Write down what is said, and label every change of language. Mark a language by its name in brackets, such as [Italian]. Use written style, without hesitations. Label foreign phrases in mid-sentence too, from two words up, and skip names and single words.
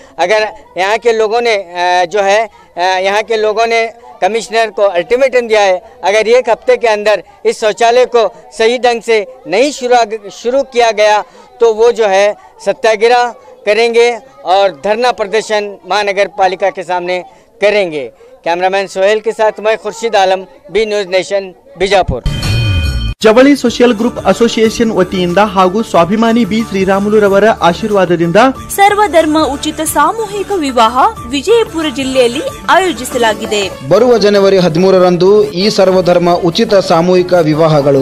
[Hindi] अगर यहाँ के लोगों ने कमिश्नर को अल्टीमेटम दिया है, अगर 1 हफ्ते के अंदर इस शौचालय को सही ढंग से नहीं शुरू किया गया तो वो जो है सत्याग्रह करेंगे और धरना प्रदर्शन महानगर पालिका के सामने करेंगे। कैमरामैन सोहेल के साथ मैं खुर्शीद आलम, बी न्यूज़ नेशन, बीजापुर। [Kannada] ಜವಳಿ ಸೋಷಿಯಲ್ ಗ್ರೂಪ್ ಅಸೋಸಿಯೇಷನ್ ವತಿಯಿಂದ ಹಾಗೂ ಸ್ವಾಭಿಮಾನಿ ಬಿ ಶ್ರೀರಾಮುಲುರವರ ಆಶೀರ್ವಾದದಿಂದ ಸರ್ವಧರ್ಮ ಉಚಿತ ಸಾಮೂಹಿಕ ವಿವಾಹ ವಿಜಯಪುರ ಜಿಲ್ಲೆಯಲ್ಲಿ ಆಯೋಜಿಸಲಾಗಿದೆ. ಬರುವ ಜನವರಿ 13ರಂದು ಈ ಸರ್ವಧರ್ಮ ಉಚಿತ ಸಾಮೂಹಿಕ ವಿವಾಹಗಳು